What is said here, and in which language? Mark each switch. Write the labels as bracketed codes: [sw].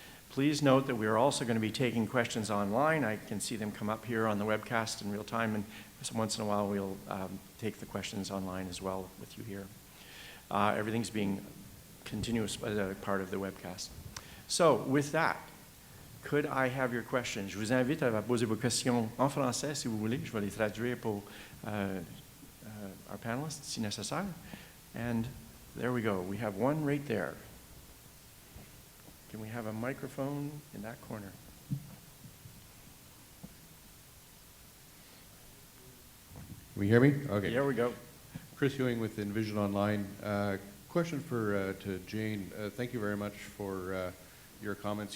[en] Please note that we are also going to be taking questions online. I can see them come up here on the webcast in real time, and once in a while we'll take the questions online as well with you here. Everything's being continuous as a part of the webcast. So with that, could I have your questions? [fr] Je vous invite à poser vos questions en français si vous voulez. Je vais les traduire pour [en] our panelists [fr] si nécessaire. [en] And there we go. We have one right there. Can we have a microphone in that corner? Can you hear me? Okay. There we go. Chris Ewing with Envision Online. Question to Jane. Thank you very much for your comments.